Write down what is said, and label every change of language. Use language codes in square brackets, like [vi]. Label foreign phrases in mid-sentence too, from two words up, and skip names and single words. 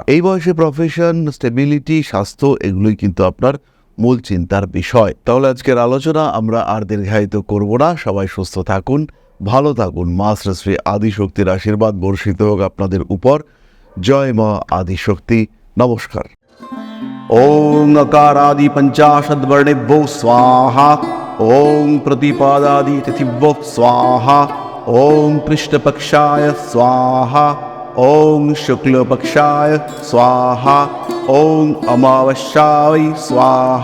[bn] এই বয়সে প্রফেশন, স্টেবিলিটি, স্বাস্থ্য এগুলোই কিন্তু আপনার মূল চিন্তার বিষয়। তাহলে আজকের আলোচনা আমরা আর দীর্ঘায়িত করব না। সবাই সুস্থ থাকুন, ভালো থাকুন। মা শ্রী আদিশক্তির আশীর্বাদ বর্ষিত হোক আপনাদের উপর। জয় মা আদিশক্তি। নমস্কার। [sa] ओम नकारादि पंचाशद्वर्णेभ्यो स्वाहा। ओम प्रतिपादादि तिथिभ्यो स्वाहा। ओम कृष्णपक्षाय स्वाहा। ओम शुक्लपक्षाय स्वाहा। ओम अमावस्याय स्वाहा।